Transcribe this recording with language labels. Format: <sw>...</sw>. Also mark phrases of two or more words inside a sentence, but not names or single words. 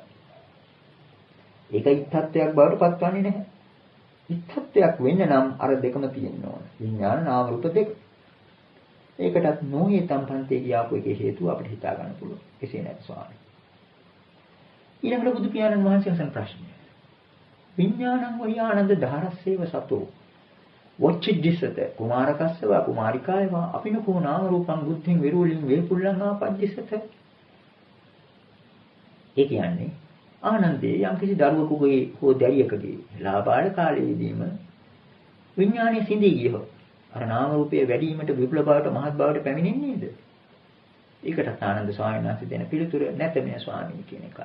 <si>ඒක ඉත්තත්වයක් බවට පත්වන්නේ නැහැ. ඉත්තත්වයක් වෙන්න නම් අර දෙකම තියෙන්න ඕන. විඥාන නාම රූප දෙක. ඒකටත්</si> <pi>නොහේතම් පන්තේ</pi> <si>කියාපු එකේ හේතුව අපිට හිතා ගන්න පුළුවන්. එසේ නැත් ස්වාමී. ඊළඟට බුදු පියාණන් වහන්සේ අසන ප්‍රශ්නය.</si> <pi>විඥානං වහි ආනන්ද ධාරස්සේව සතෝ වොච්චිද්දිසත කුමාරකස්සව කුමාරිකායව අපිනකෝ නාම රූපං බුද්ධින් විරූලින් වේපුල්ලං ආපජ්ජිසත.</pi> <si>ඒ කියන්නේ ආනන්දේ යම්කිසි දරුවෙකුගේ හෝ දැරියකගේ ලාබාල කාලයේදීම විඥානයේ සිඳී ගියහොත් අර නාම රූපයේ වැඩිවීමට විපුල බවට මහත් බවට පැමිණෙන්නේ නේද? ඒකට ආනන්ද ස්වාමීන් වහන්සේ දෙන පිළිතුර නැත මේ ස්වාමීන් කියන එකයි.</si>